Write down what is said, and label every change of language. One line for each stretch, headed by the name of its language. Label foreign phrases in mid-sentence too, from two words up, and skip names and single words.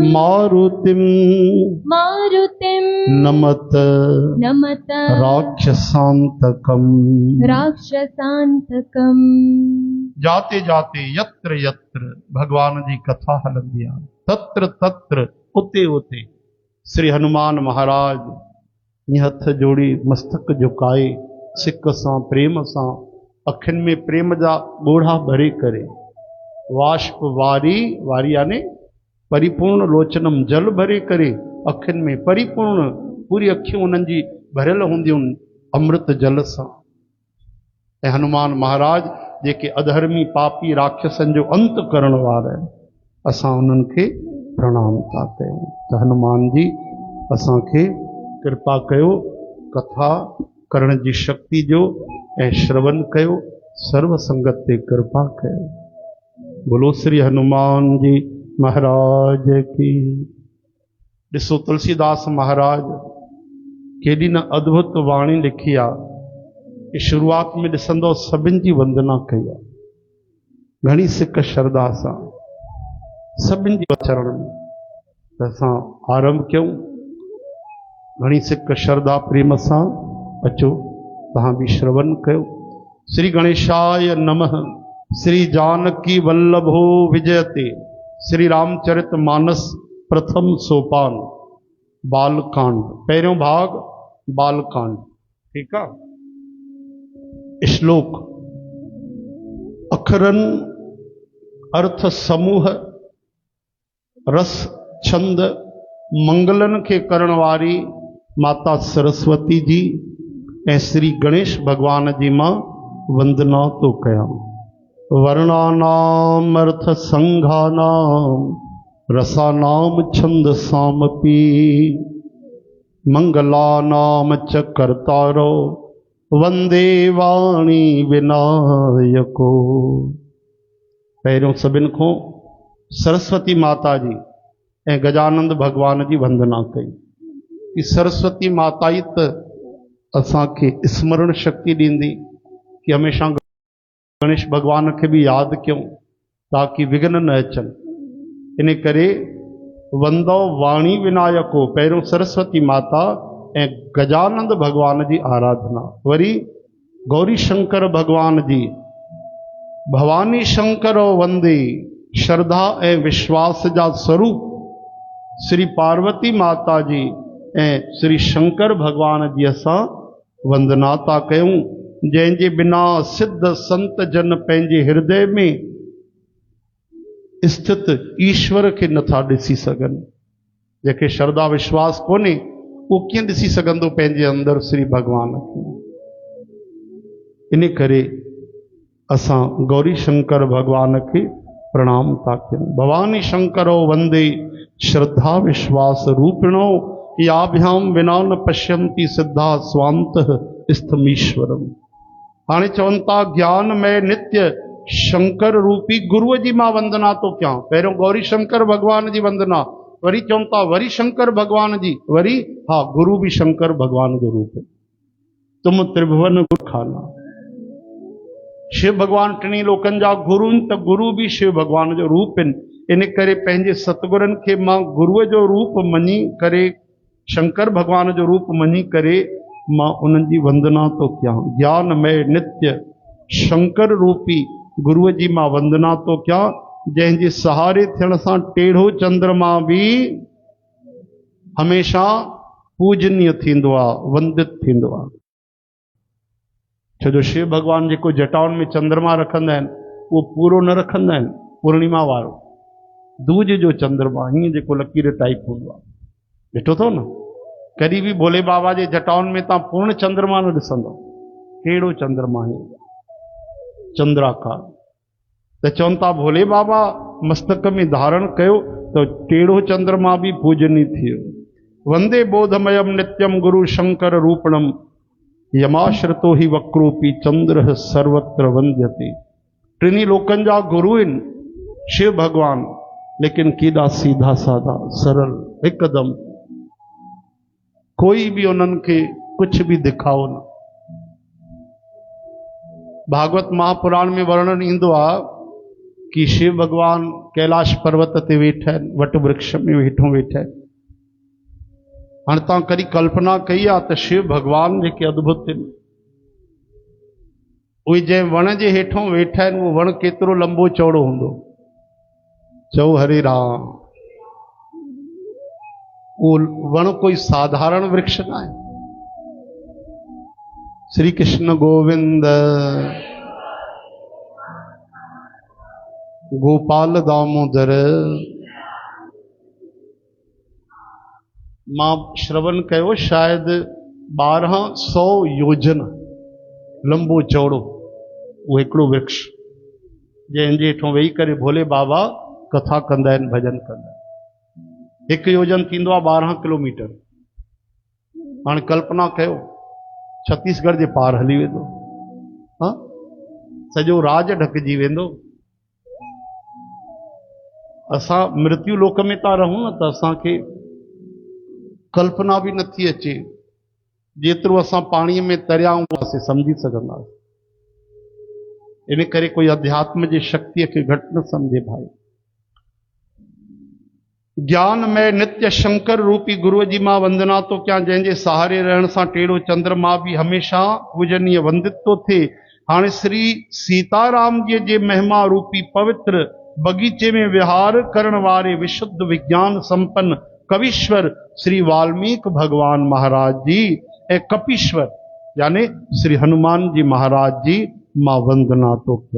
Sanskrit: मारुतिम् मारुतिम् नमत नमत राक्षसान्तकम्। राक्षसान्तकम्।
Sindhi: जाते जाते
Sanskrit: यत्र यत्र
Sindhi: भगवान जी कथा हलंदिया
Sanskrit: तत्र तत्र
Sindhi: उते उते श्री हनुमान महाराज ये हथ जोड़ी मस्तक झुकाए सिक सां प्रेम सां अखिन में प्रेम जा ॻोढ़ा भरे करे वाष्प वारी वारी याने
Sanskrit: परिपूर्ण लोचनम
Sindhi: जल भरे करे अखिन में परिपूर्ण पूरी अखियूं उन्हनि जी भरियल हूंदियूं अमृत जल सां। ऐं हनुमान महाराज जेके अधर्मी पापी राक्षसन जो अंत करण वारा आहिनि असां उन्हनि खे प्रणाम था कयूं। त हनुमान जी असांखे कृपा कयो कथा करण जी शक्ति जो ऐं श्रवण कयो सर्व संगत ते कृपा कयो।
Hindi: बोलो श्री हनुमान जी महाराज की।
Sindhi: ॾिसो तुलसीदास महाराज केॾी न अद्भुत वाणी लिखी आहे कि शुरुआत में ॾिसंदो सभिनि जी वंदना कई आहे घणी सिक श्रद्धा सां सभिनि जी चरण में त असां आरंभ कयूं घणी सिक श्रद्धा प्रेम सां अचो तव्हां बि श्रवण कयो।
Sanskrit: श्री गणेशाय नमः। श्री जानकी वल्लभो विजयते।
Sindhi: श्री रामचरित मानस प्रथम सोपान बालकांड पहिरियों भाग बालकांड। ठीक आहे। श्लोक अखरन अर्थ समूह रस छंद मंगलन के करण वारी माता सरस्वती जी ऐं श्री गणेश भगवान जी मां वंदना तो कयां।
Sanskrit: वर्णानाम अर्थ संघानाम रसानाम छंद सामपी मंगलानाम च कर्तारो वंदे वाणी विनायको।
Sindhi: पहिरियों सभिनि खां सरस्वती माता जी ऐं गजानंद भगवान जी वंदना कई कि सरस्वती माता ई त असांखे स्मरण शक्ति ॾींदी कि हमेशा गणेश भगवान खे बि यादि कयूं ताकि विघ्न न अचनि। इन करे
Sanskrit: वंदो वाणी विनायको
Sindhi: पहिरियों सरस्वती माता ऐं गजानंद भगवान जी आराधना। वरी गौरी शंकर भगवान जी
Sanskrit: भवानी शंकरो वंदे
Sindhi: श्रद्धा ऐं विश्वास जा स्वरूप श्री पार्वती माता जी ऐं श्री शंकर भगवान जी असां वंदना था कयूं जंहिंजे बिना सिद्ध संत जन पंहिंजे हृदय में स्थित ईश्वर खे नथा ॾिसी सघनि। जेके श्रद्धा विश्वास कोन्हे उहो कीअं ॾिसी सघंदो पंहिंजे अंदरि श्री भगवान खे। इन करे असां गौरी शंकर भगवान खे प्रणाम था कयूं।
Sanskrit: भवानी शंकरो वंदे श्रद्धा विश्वास रूपिणो याभ्याम विना न पश्यन्ति सिद्धा स्वांतः स्थमीश्वरम।
Sindhi: हाणे चवनि था ज्ञान में नित्य शंकर रूपी गुरुअ जी मां वंदना तो कयां। पहिरियों गौरी शंकर भगवान जी वंदना वरी चवनि था वरी शंकर भगवान जी वरी हा गुरु भी शंकर भगवान जो रूप है।
Sanskrit: तुम त्रिभुवन गुरु
Sindhi: खाना शिव भगवान टिनी लोकनि जा गुरु त गुरु भी शिव भगवान जो रूप आहिनि। इन करे पंहिंजे सतगुरनि खे मां गुरुअ जो रूप मञी करे शंकर भगवान जो रूप मञी करे मां उन्हनि जी वंदना तो कयां। ज्ञान में नित्य शंकर रूपी गुरुअ जी मां वंदना तो कयां जंहिंजे सहारे थियण सां टेढ़ो चंद्रमा भी हमेशा पूजनीय थींदो आहे वंदित थींदो आहे। छो जो शिव भगवान जेको जटाउनि में चंद्रमा रखंदा आहिनि उहो पूरो न रखंदा आहिनि पूर्णिमा वारो दूज जो चंद्रमा हीअं जेको लकीर टाइप हूंदो आहे ॾिठो अथव न। कॾहिं बि भोले बाबा जे जटाउनि में तव्हां पूर्ण चंद्रमा न ॾिसंदव। कहिड़ो चंद्रमा हीअं चंद्राकार। त चवनि था भोले बाबा मस्तक में धारण कयो त टेढ़ो चंद्रमा भी पूजनी थियो।
Sanskrit: वंदे बोधमयम नित्यम गुरु शंकर रूपणम यमाश्रितो ही वक्रोपी चंद्र सर्वत्र वंद्यते।
Sindhi: टिनी लोकनि जा गुरु आहिनि शिव भगवान लेकिन केॾा सीधा साधा सरल हिकदम, कोई भी उन्हनि खे
Hindi: कुछ भी दिखाओ
Sindhi: न। भागवत महापुराण में वर्णन ईंदो आहे कि शिव भगवान कैलाश पर्वत ते वेठा आहिनि, वट वृक्ष में वेठो वेठा आहिनि। हाणे तव्हां कॾहिं कल्पना कई आहे त शिव भगवान जेके अद्भुत आहिनि, उहे जंहिं वण जे हेठों वेठा आहिनि, उहो वण केतिरो लंबो चौड़ो हूंदो? चओ हरे राम। उहो वण कोई साधारण वृक्ष न आहे। श्री कृष्ण गोविंद, गोपाल दामोदर। मां श्रवण कयो शायद 1200 योजन लंबो चौड़ो वो हिकिड़ो वृक्ष, जंहिंजे हेठों वेही करे भोले बाबा कथा कंदा आहिनि, भजन कंदा आहिनि। हिकु योजन थींदो आहे 12 किलोमीटर। हाणे कल्पना कयो छत्तीसगढ़ जे पार हली वेंदो, हाँ सॼो राज ढकिजी वेंदो। असां मृत्यु लोक में था रहूं न, त असांखे कल्पना भी नथी अचे जेतिरो असां पाणीअ में तरिया हुआसीं समझी सघंदासीं। इन करे कोई अध्यात्म जी शक्तिअ खे घटि न समझे भाई। ज्ञान में नित्य शंकर रूपी गुरु जी मां वंदना तो क्या, जंहिंजे सहारे रहण सां टेढ़ो चंद्रमा भी हमेशा पूजनीय वंदित तो थे। हाणे श्री सीताराम जी जे महिमा रूपी पवित्र बगीचे में विहार करण वारे विशुद्ध विज्ञान संपन्न कवीश्वर श्री वाल्मीकि भगवान महाराज जी ए कपीश्वर यानी श्री हनुमान जी महाराज जी मां वंदना तो क्या।